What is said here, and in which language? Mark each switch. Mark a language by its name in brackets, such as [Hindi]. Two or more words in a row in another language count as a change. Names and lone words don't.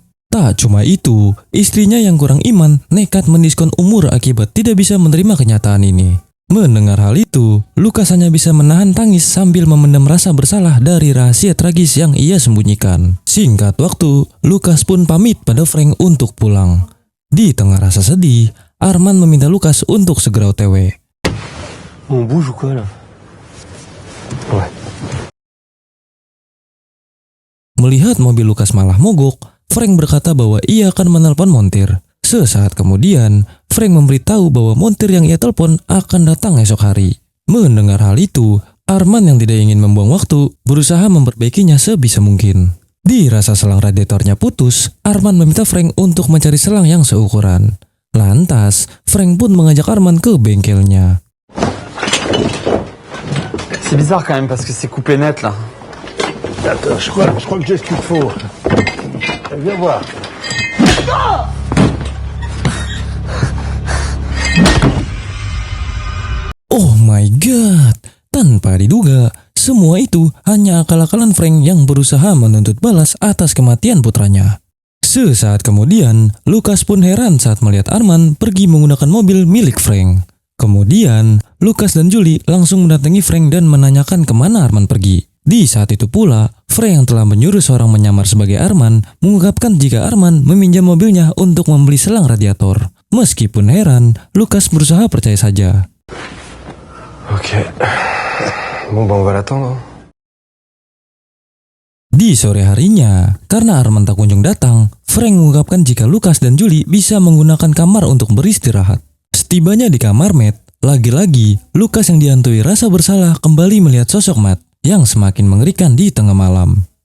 [Indonesian] Tak cuma itu, istrinya yang kurang iman nekat mendiskon umur akibat tidak bisa menerima kenyataan ini. Mendengar hal itu, Lukas hanya bisa menahan tangis sambil memendam rasa bersalah dari rahasia tragis yang ia sembunyikan. Singkat waktu, Lukas pun pamit pada Frank untuk pulang. Di tengah rasa sedih, Arman meminta Lukas untuk segera OTW. [French] On bouge ou quoi là? Ouais. [Indonesian] Melihat mobil Lukas malah mogok, Frank berkata bahwa ia akan menelpon montir. Sesaat kemudian, Frank memberitahu bahwa montir yang ia telepon akan datang esok hari. Mendengar hal itu, Arman yang tidak ingin membuang waktu berusaha memperbaikinya sebisa mungkin. Dirasa selang radiatornya putus, Arman meminta Frank untuk mencari selang yang seukuran. Lantas, Frank pun mengajak Arman ke bengkelnya. [French] C'est bizarre quand même parce que c'est coupé net là. Attends, je crois que j'ai ce qu'il faut. Viens voir. [English] Oh my god, [Indonesian] tanpa diduga, semua itu hanya akal-akalan Frank yang berusaha menuntut balas atas kematian putranya. Sesaat kemudian, Lukas pun heran saat melihat Arman pergi menggunakan mobil milik Frank. Kemudian, Lukas dan Julie langsung mendatangi Frank dan menanyakan kemana Arman pergi. Di saat itu pula, Frank yang telah menyuruh seorang menyamar sebagai Arman mengungkapkan jika Arman meminjam mobilnya untuk membeli selang radiator. Meskipun heran, Lukas berusaha percaya saja. [French] Ok. Bon bah on va l'attendre. [Indonesian] Di sore harinya, karena Arman tak kunjung datang, Frank mengungkapkan jika Lukas dan Julie bisa menggunakan kamar untuk beristirahat. Setibanya di kamar Matt, lagi-lagi Lukas yang dihantui rasa bersalah kembali melihat sosok Matt yang semakin mengerikan di tengah malam.